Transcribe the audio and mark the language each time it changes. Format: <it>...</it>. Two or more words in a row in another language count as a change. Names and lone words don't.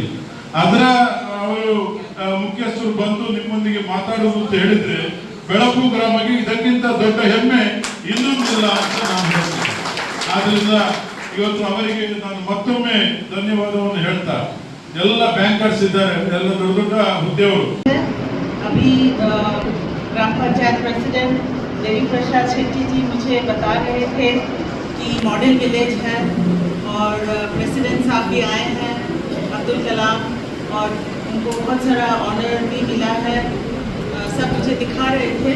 <kn>ಅದರ ಅವರು ಮುಖ್ಯಸ್ಥರು ಬಂದು ನಿಮ್ಮೊಂದಿಗೆ ಮಾತಾಡುವುದು ಅಂತ ಹೇಳಿದ್ರೆ ಬೆಳಕು ಗ್ರಾಮಕ್ಕೆ ಇದಕ್ಕಿಂತ ದೊಡ್ಡ ಹೆಮ್ಮೆ ಇನ್ನೊಂದಿಲ್ಲ ಅಂತ ನಾನು ಹೇಳ್ತೀನಿ. ಆದ್ರಿಂದ ಇವತ್ತು ಅವರಿಗೆ ನಾನು ಮತ್ತೊಮ್ಮೆ ಧನ್ಯವಾದವನ್ನು ಹೇಳ್ತಾ, ಎಲ್ಲ ಬ್ಯಾಂಕರ್ಸ್ ಇದ್ದಾರೆ, ಎಲ್ಲ ದೊಡ್ಡ ದೊಡ್ಡ ಹುದ್ದೆಯವರು.</kn> <hi>अभी ग्राम पंचायत प्रेसिडेंट देवी प्रसाद शेट्टी जी मुझे बता रहे थे कि</hi> <en>model village</en> <hi>है और प्रेसिडेंट साहब भी आए हैं, अब्दुल कलाम, और उनको बहुत सारा ऑनर भी मिला है, सब मुझे दिखा रहे थे.</hi>